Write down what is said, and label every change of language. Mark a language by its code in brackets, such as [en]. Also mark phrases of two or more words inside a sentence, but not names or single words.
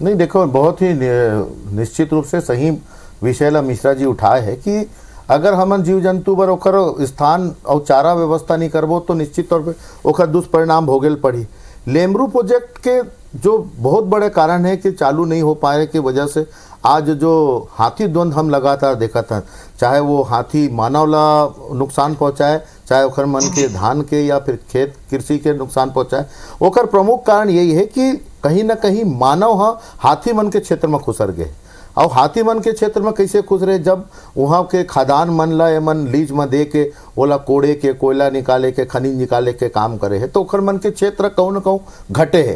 [hne] नहीं, देखो बहुत ही निश्चित रूप से सही विषय ला मिश्रा जी उठाए है कि अगर हमन जीव जंतु पर ओकर स्थान और चारा व्यवस्था नहीं करबो तो निश्चित तौर पे ओकर दुष्परिणाम भोगेल पड़ी। लेमरू प्रोजेक्ट के जो बहुत बड़े कारण है कि चालू नहीं हो पाए की वजह से आज जो हाथी द्वंद हम लगातार देखा था, चाहे वो हाथी मानव ला नुकसान पहुंचाए, चाहे ओकर मन के धान के या फिर खेत कृषि के नुकसान पहुंचाए, ओकर प्रमुख कारण यही है कि कहीं ना कहीं मानव हाथी मन के क्षेत्र में खुसर गए। और हाथी मन के क्षेत्र में कैसे खुश रहे? जब वहाँ के खदान मन ला मन लीज में दे के ओला कोड़े के, कोयला निकाले के, खनिज निकाले के काम करे है तो ओकर मन के क्षेत्र कहूँ न कहूँ घटे है।